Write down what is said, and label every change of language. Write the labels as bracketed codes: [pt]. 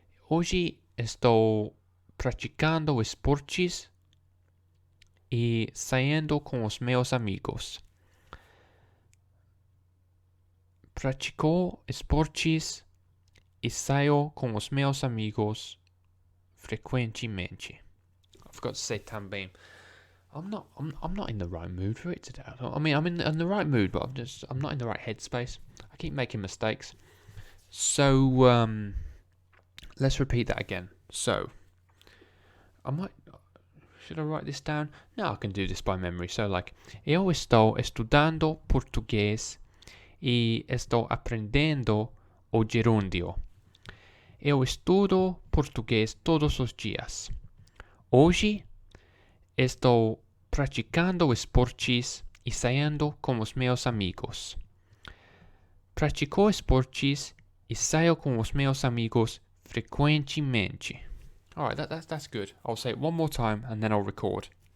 [pt] Hoje estou praticando esportes e saindo com os meus amigos. Pratico esportes e saio com os meus amigos frequentemente. [en] I forgot to say também. I'm not in the right mood for it today. I mean, I'm in the right mood, but I'm not in the right headspace. I keep making mistakes. So let's repeat that again. So should I write this down? No, I can do this by memory. So like, [pt] eu estou estudando português e estou aprendendo o gerúndio. Eu estudo português todos os dias. Hoje estou praticando esportes e saindo com os meus amigos. Pratico esportes e saio com os meus amigos frequentemente. [en] Alright, that's good. I'll say it one more time and then I'll record.